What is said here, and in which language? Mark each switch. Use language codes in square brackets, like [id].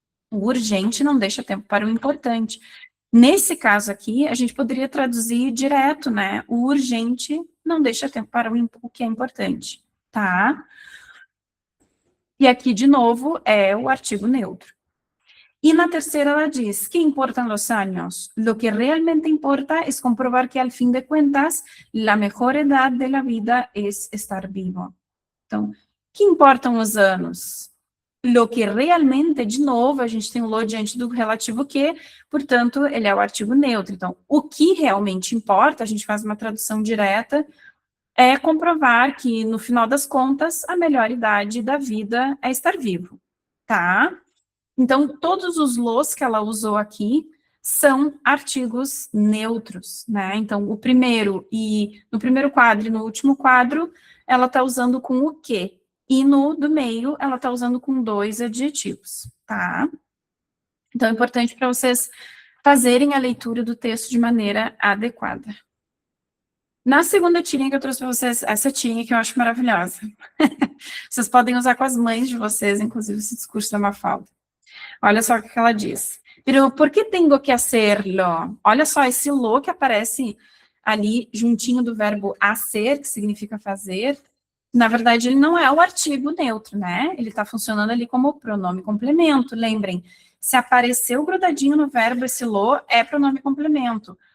[pt] O urgente não deixa tempo para o importante. Nesse caso aqui, a gente poderia traduzir direto, né? O urgente não deixa tempo para o que é importante, tá? E aqui, de novo, é o artigo neutro. [es] Y la tercera [pt] ela diz, [es] ¿qué importan los años? Lo que realmente importa es comprobar que al fin de cuentas, la mejor edad de la vida es estar vivo. [pt] Então, que importam os anos? [es] Lo que realmente, [pt] de novo, a gente tem o lo diante do relativo que, portanto, ele é o artigo neutro. Então, o que realmente importa, a gente faz uma tradução direta, é comprovar que, no final das contas, a melhor idade da vida é estar vivo, tá? Então, todos os los que ela usou aqui são artigos neutros, né? Então, o primeiro e no primeiro quadro e no último quadro, ela está usando com o que. E no do meio, ela está usando com dois adjetivos, tá? Então, é importante para vocês fazerem a leitura do texto de maneira adequada. Na segunda tirinha que eu trouxe para vocês, essa tirinha que eu acho maravilhosa. Vocês podem usar com as mães de vocês, inclusive, esse discurso da Mafalda. Olha só o que ela diz. [es] Pero, ¿por que tengo que hacerlo? [pt] Olha só, esse lo que aparece ali juntinho do verbo hacer, que significa fazer, na verdade, ele não é o artigo neutro, né? Ele está funcionando ali como pronome complemento. Lembrem, se apareceu grudadinho no verbo esse lo, é pronome complemento.